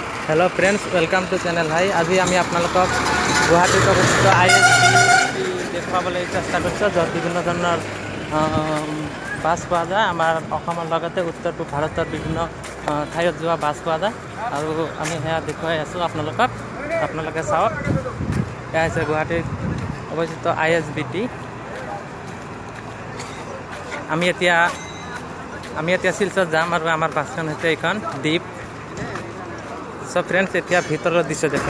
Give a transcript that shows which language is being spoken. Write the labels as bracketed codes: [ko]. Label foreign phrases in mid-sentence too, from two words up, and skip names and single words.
[en] Hello friends, welcome to channel भाई। [as] এতিয়া আমি গুৱাহাটীত অৱস্থিত ISBT দেখুৱাবলৈ চেষ্টা কৰিছোঁ, য'ত বিভিন্ন ধৰণৰ বাছ পোৱা যায়। আমাৰ অসমৰ লগতে উত্তৰ পূব ভাৰতৰ বিভিন্ন ঠাইত যোৱা বাছ পোৱা যায় আৰু আমি সেয়া দেখুৱাই আছোঁ আপোনালোকে চাওক। এয়া হৈছে গুৱাহাটীত অৱস্থিত ISBT। আমি এতিয়া শিলচৰ যাম আৰু আমাৰ বাছখন হৈছে এইখন দ্বীপ। [en] So friends [hi] इतना भीतर दृश्य देखा।